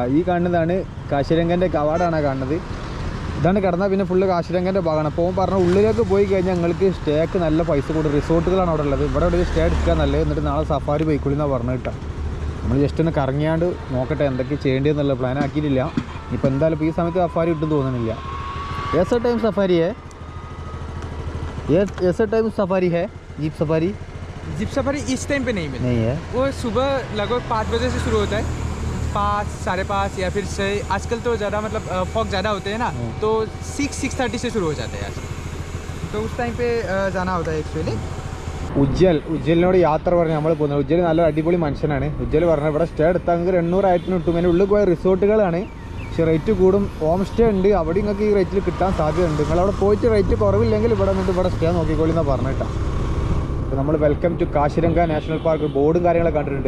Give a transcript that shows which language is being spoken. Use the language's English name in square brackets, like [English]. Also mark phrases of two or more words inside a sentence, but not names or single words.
[Malayalam] ഈ കാണുന്നതാണ് കാശിരംഗൻ്റെ കവാടാണ് കാണുന്നത്. ഇതാണ് കിടന്നാൽ പിന്നെ ഫുള്ള് കാശിരംഗൻ്റെ ഭാഗമാണ്. അപ്പോൾ പറഞ്ഞ ഉള്ളിലേക്ക് പോയി കഴിഞ്ഞാൽ ഞങ്ങൾക്ക് സ്റ്റേക്ക് നല്ല പൈസ കൊടുക്കും. റിസോർട്ടുകളാണ് അവിടെ ഉള്ളത്. ഇവിടെ ഒരു സ്റ്റേ എടുക്കുക നല്ലത്. എന്നിട്ട് നാളെ സഫാരി പോയിക്കൊള്ളി എന്നാണ് പറഞ്ഞു കേട്ടോ. നമ്മൾ ജസ്റ്റ് ഒന്ന് കറങ്ങിയാണ്ട് നോക്കട്ടെ എന്തൊക്കെ ചെയ്യേണ്ടതെന്നുള്ള പ്ലാൻ ആക്കിയിട്ടില്ല. ഇപ്പോൾ എന്തായാലും ഇപ്പോൾ ഈ സമയത്ത് സഫാരി കിട്ടും തോന്നുന്നില്ല. [Hindi] ऐसा टाइम सफारी है ये ऐसा टाइम सफारी है जीप सफारी इस टाइम पे नहीं नहीं है. वो सुबह लगभग 5 बजे से शुरू होता है, 5, 5:30 या फिर 6. आजकल तो ज़्यादा मतलब फॉग ज़्यादा होते हैं ना, तो 6:30 से शुरू हो जाते हैं आजकल. तो उस टाइम पे जाना होता है एक्चुअली. [Malayalam] ഉജ്ജലിനോട് യാത്ര പറഞ്ഞ് നമ്മൾ പോകുന്നത്. ഉജ്ജൽ നല്ല അടിപൊളി മനുഷ്യനാണ്. ഉജ്ജൽ പറഞ്ഞാൽ ഇവിടെ സ്റ്റേ എടുത്താൽ നിങ്ങൾക്ക് 800 കിട്ടും. അതിൻ്റെ ഉള്ളിൽ പോയ റിസോർട്ടുകളാണ്. പക്ഷേ റേറ്റ് കൂടും. ഹോം സ്റ്റേ ഉണ്ട്. അവിടെ നിങ്ങൾക്ക് ഈ റേറ്റിൽ കിട്ടാൻ സാധ്യതയുണ്ട്. നിങ്ങളവിടെ പോയിട്ട് റേറ്റ് കുറവില്ലെങ്കിൽ ഇവിടെ നിന്നിട്ട് ഇവിടെ സ്റ്റേ നോക്കിക്കോളി എന്നാണ് പറഞ്ഞിട്ടാണ്. അപ്പോൾ നമ്മൾ [English] welcome to Kaziranga National Park [Malayalam] ബോർഡും കാര്യങ്ങളൊക്കെ കണ്ടിട്ടുണ്ട്.